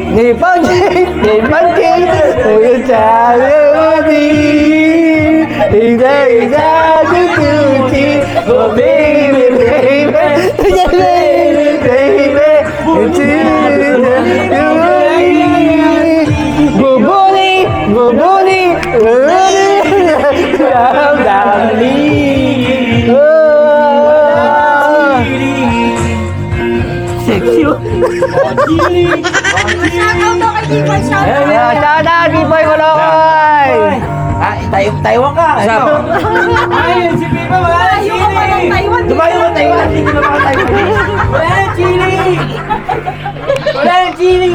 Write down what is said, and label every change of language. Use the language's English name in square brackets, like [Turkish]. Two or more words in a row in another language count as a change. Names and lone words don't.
[Chinese] 我又加了你，你在的不停。 [English] Oh baby, [Chinese] 你知道我不理。让你 [Filipino] Shoutout daw kay Timo. Shoutout. [English] Shout out, B-Boy Molokoy! [Filipino] Taiwan ka. Ano? Ay, si Pipa, wala na Ayaw ka pa ng chili. Taiwan. Dumayo ka Taiwan. Hindi ka naman Taiwan. Wala na chili. Wala na chili.